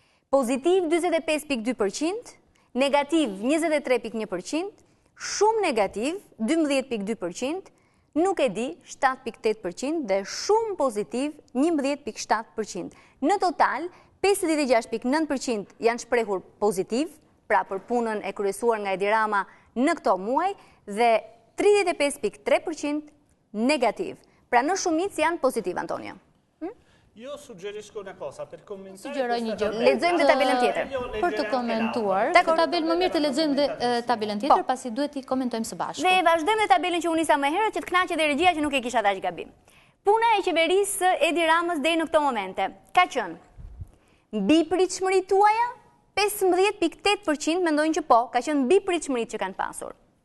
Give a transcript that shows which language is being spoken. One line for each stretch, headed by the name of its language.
Albanian: Pozitiv 45.2%, negativ 23.1%, shumë negativ 12.2%, nuk e di 7.8% dhe shumë pozitiv 11.7%. Në total, 56.9% janë shprehur pozitiv, pra për punën e kryesuar nga Edi Rama në këto muaj, dhe 35.3% negativ. Pra në shumicë janë pozitiv, Antonio.
Italian: Io suggerisco una cosa per commentare.
Albanian: Suggeroj një gjë. Lexojmë dhe tabelën tjetër. Për të komentuar, këtë tabelë më mirë të lexojmë dhe tabelën tjetër, pasi duhet t'i komentojmë së bashku. Dhe vazhdojmë dhe tabelën që unë nisa më herët, që të kënaqet dhe regjia që nuk e kisha dash gabim. Puna e qeverisë së Edi Ramës deri në këto momente ka qenë mbi pritshmëritë tuaja 15.8% mendojnë që po, ka qenë mbi pritshmëritë që kanë pasur.